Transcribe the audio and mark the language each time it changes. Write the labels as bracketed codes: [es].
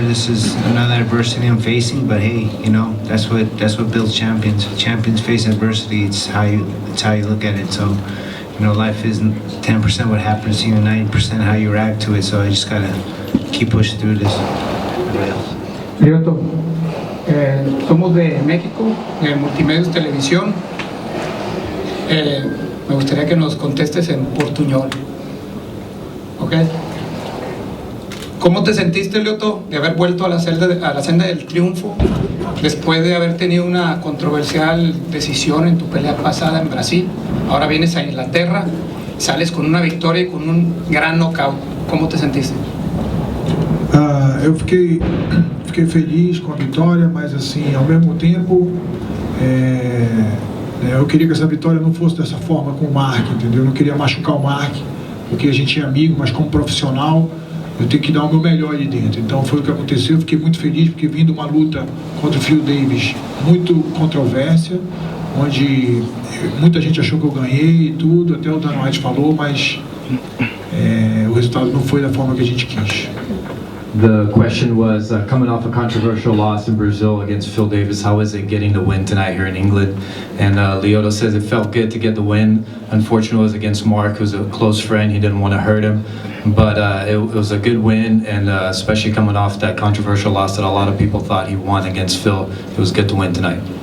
[en] This is another adversity I'm facing, but hey, you know, that's what builds champions. Champions face adversity. It's how you look at it. So, you know, life isn't 10% what happens to you, 90% how you react to it. So I just gotta keep pushing through this. [es] Lyoto, somos de México, de Multimedios Televisión. Me gustaría que nos contestes en portuñol. ¿Ok? ¿Cómo te sentiste, Lyoto, de haber vuelto a la senda del triunfo después de haber tenido una controversial decisión en tu pelea pasada en Brasil? Ahora vienes a Inglaterra, sales con una victoria y con un gran knockout. ¿Cómo te sentiste? [pt] Eu fiquei feliz com a vitória, mas assim, ao mesmo tempo, eu queria que essa vitória não fosse dessa forma com o Mark, entendeu? Eu não queria machucar o Mark, porque a gente é amigo, mas como profissional, eu tenho que dar o meu melhor ali dentro. Então foi o que aconteceu. Eu fiquei muito feliz porque vim de uma luta contra o Phil Davis muito controvérsia, onde muita gente achou que eu ganhei e tudo, até o Dan White falou, mas o resultado não foi da forma que a gente quis. [en] The question was, coming off a controversial loss in Brazil against Phil Davis, how is it getting the win tonight here in England? And Lyoto says it felt good to get the win. Unfortunately, it was against Mark, who's a close friend. He didn't want to hurt him. But it was a good win, and especially coming off that controversial loss that a lot of people thought he won against Phil, it was good to win tonight.